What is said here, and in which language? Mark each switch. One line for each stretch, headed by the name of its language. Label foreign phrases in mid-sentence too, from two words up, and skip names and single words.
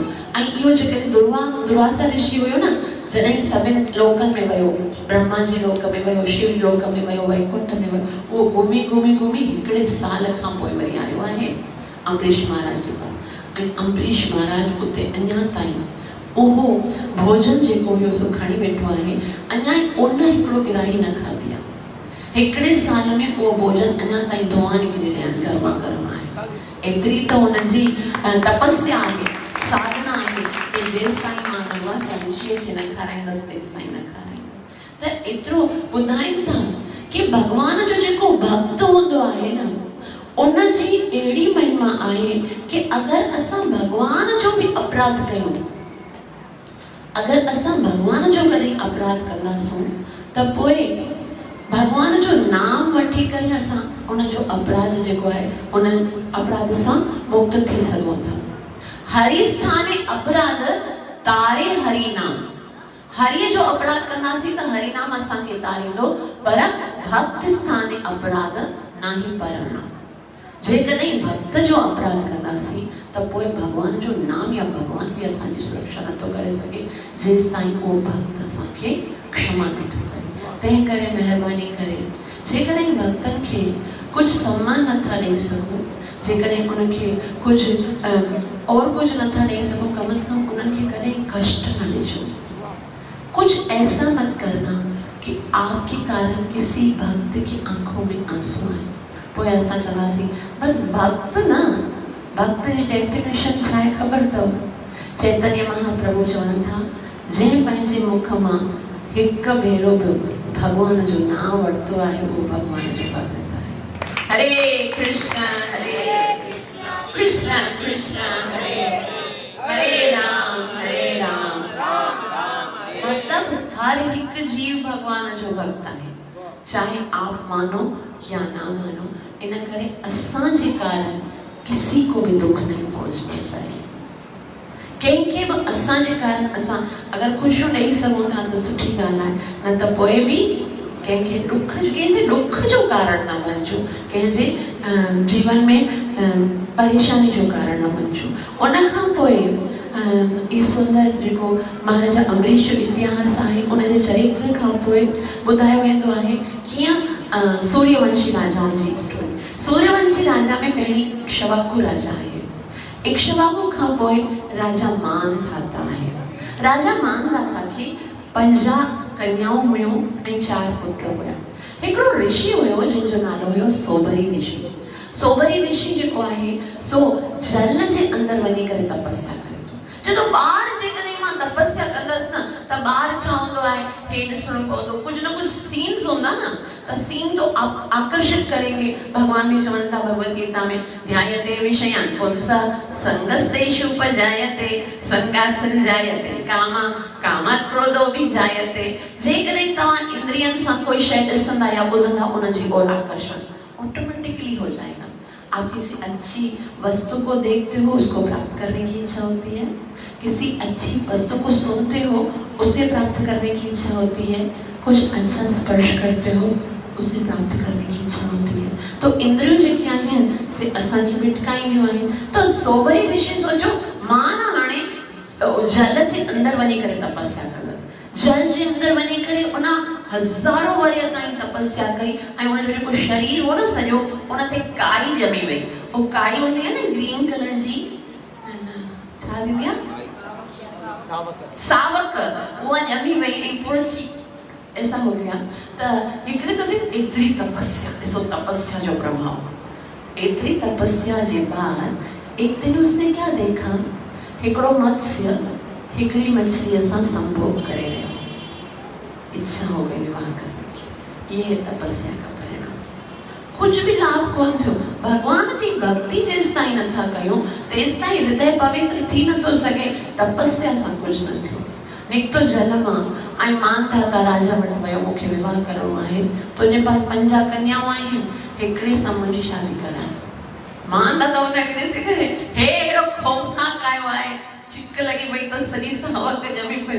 Sindhi: ऐं इहो जेकॾहिं दुर्वासा ऋषि हुयो न, जॾहिं सभिनि लोकनि में वियो, ब्रह्मा जी लोक में वियो, शिव लोक में वियो, वैकुंठ में वियो, उहो घुमी हिकिड़े साल खां पोइ वरी आयो आहे अम्बरीश महाराज जे पास। ऐं अम्बरीश महाराज उते अञा ताईं उहो भोजन जेको हुयो सो खणी वेठो आहे, अञा उन हिकिड़ो गिराही न खाधी आहे। हिकिड़े साल में उहो भोजन अञा ताईं धुआं निकिरी रहिया आहिनि, गर्मा गर्म आहे। एतिरी त हुनजी तपस्या आहे, साधना आहे कि जेसि ताईं मां दुर्वासा ऋषिअ खे न खाराईंदसि तेसि ताईं न खाराईंदसि। त एतिरो ॿुधाइनि था कि भगवान जो जेको भक्त हूंदो आहे न, उनजी अहिड़ी महिमा आहे कि अगरि असां भगवान जो बि अपराध कयूं, अगरि असां भगवान जो कॾहिं अपराध कंदासूं त पोइ भगवान जो नाम वठी करे असां उनजो अपराध जेको आहे उन अपराध सां मुक्त थी सघूं था।
Bangla: হরি স্থানে অপরাধ তারে হরি নাম,
Sindhi: हरि जो अपराध कंदासीं त हरि नाम असांखे तारींदो, पर
Bangla: ভক্ত স্থানে অপরাধ নাহি পরণাম।
Sindhi: जेकॾहिं भक्त जो अपराध कंदासीं त पोइ भगवान जो नाम या भगवान बि असांजी सुरक्षा नथो करे सघे जेसि ताईं उहो भक्त असांखे क्षमा नथो करे। तंहिं करे महिरबानी करे जेकॾहिं भक्तनि खे कुछ सम्मान नथा ॾेई सघूं, जेकॾहिं उनखे कुझु और कुछ नथा ॾेई सघूं,
Hindi: कम से कम
Sindhi: उनखे कॾहिं कष्ट न ॾिजो।
Hindi: कुछ ऐसा मत करना कि आपके कारण किसी भक्त की आंखों में आंसू आए।
Sindhi: पोइ असां चवासीं बस भक्त न, भक्त जी डेफिनेशन छा आहे ख़बर अथव? चैतन्य महाप्रभु चवनि था, जंहिं पंहिंजे मुख मां हिकु भेरो बि भगवान जो नाम वरितो आहे उहो भगवान जो भक्त आहे।
Hindi: हरे कृष्ण कृष्ण कृष्ण हरे हरे राम मतलब हर एक जीव
Sindhi: भगवान जो भक्त
Hindi: है, चाहे आप मानो या ना मानो।
Sindhi: इन करे असां जे
Hindi: कारण किसी को भी दुख नहीं पहुंचना चाहिए।
Sindhi: कंहिंखे बि असां जे कारण असां अगर खुशियूं ॾेई सघूं था त सुठी ॻाल्हि आहे, न त पोइ बि कंहिंखे कंहिंजे दुख जो कारण न बणिजो, कंहिंजे जीवन में परेशानी जो कारण न बणिजो। उन खां पोइ ई सुंदर जेको महाराजा अम्बरीश जो इतिहास आहे, उनजे चरित्र खां पोइ ॿुधायो वेंदो आहे कीअं सूर्यवंशी राजाउनि जी स्टोरी। सूर्यवंशी राजा में पहिरीं इक्ष्वाकु राजा आहे। इक्ष्वाकु खां पोइ राजा मानधाता आहे। राजा मानधाता खे 50 कन्याऊं हुयूं ऐं 4 पुत्र हुया। हिकिड़ो ऋषि हुयो जंहिंजो नालो हुयो सोबरी ऋषि। सोबरी ऋषि जेको आहे सो जल जे अंदरि वञी करे तपस्या करे थो। जो ॿार जेकॾहिं मां तपस्या कंदसि न त ॿार छा हूंदो आहे, हे ॾिसणो पवंदो, कुझु न कुझु सीन्स हूंदा न, त
Hindi: सीन तो आकर्षित करेंगे।
Sindhi: भगवान भी चवनि था भगवद गीता में,
Sanskrit: ध्यायते विषयान् पुंसः संगस्तेषु उपजायते संगासंजायते कामा कामात् क्रोधो विजायते।
Sindhi: जेकॾहिं तव्हां इंद्रियनि सां कोई शइ ॾिसंदा या ॿुधंदा, उनजी
Hindi: ओर आकर्षण ऑटोमेटिकली हो जाएगा। आप किसी अच्छी वस्तु को देखते हो, उसको प्राप्त करने की इच्छा होती है। किसी अच्छी वस्तु को सुनते हो, उसे प्राप्त करने की इच्छा होती है। कुछ अच्छा स्पर्श करते हो, उसे प्राप्त करने की इच्छा होती है।
Sindhi: तो इंद्रियों जेके आहिनि से असांजी भिटकाईंदियूं आहिनि। तो सोबरी ऋषि सोचो मां न हाणे जल जे अंदरि वञी करे तपस्या कंदसि। जल जे अंदरि वञी करे उन हज़ारों वरिया ताईं तपस्या कई ऐं उनजो जेको शरीर हो न सॼो, उन ते काई ॼमी वई। वो काई हूंदी आहे न
English: green color
Sindhi: जी, छा थींदी आहे, सावक, उहा ॼमी वई ऐं पूरो
Hindi: ऐसा हो गया।
Sindhi: तो हिकिड़े दफ़े एतिरी तपस्या, ॾिसो तपस्या जो प्रभाव।
Hindi: एतिरी तपस्या के बाद एक दिन उसने क्या देखा,
Sindhi: हिकिड़ो मत्स्य हिकिड़ी मछली सां संभोग करे रहियो।
Hindi: इच्छा हो गई विवाह करने की। ये है तपस्या का परिणाम। कुछ भी लाभ
Sindhi: कोन थियो। भगवान जी भक्ति जेस ताईं नथा कयूं तेस ताईं हृदय पवित्र थी न तो सके। तपस्या सां कुछ न थियो। निकतो जल मां ऐं मानधाता राजा वटि वियो, मूंखे विवाह करणो आहे, तुंहिंजे पास 50 कन्याऊं आहिनि, हिकिड़ी सां मुंहिंजी शादी कराए। मानधाता उनखे ॾिसी करे हे अहिड़ो खौफ़नाक आयो आहे, चिक लगी वई त सॼी सावक ॼमी पई।